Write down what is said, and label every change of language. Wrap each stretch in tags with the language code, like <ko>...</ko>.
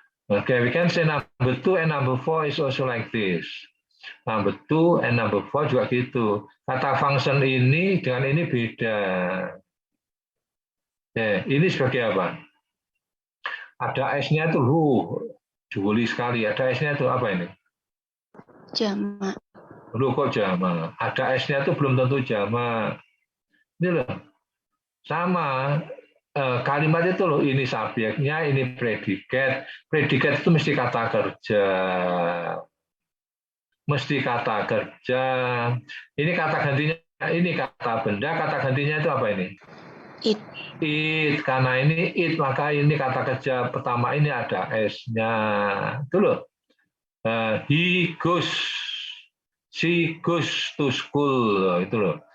<en>Oke, we can say number 2 and number 4 is also like this. Number 2 and number 4</en> <id>juga gitu. Kata function ini dengan ini beda. Oke, ini sebagai apa? Ada S-nya itu, juli sekali. Ada S-nya itu apa ini? Jamak. Loh, kok jamak? Ada S-nya itu belum tentu jamak. Ini loh, sama. Kalimat itu loh, ini subjeknya, ini predikat. Predikat itu mesti kata kerja. Mesti kata kerja. Ini kata gantinya, ini kata benda, kata gantinya itu apa ini?</id> <en>It.</en> <id>It, karena ini it, maka ini kata kerja pertama ini ada S-nya. Itu loh.</id> <en>He goes, she goes to school,</en> <id>itu loh.</id>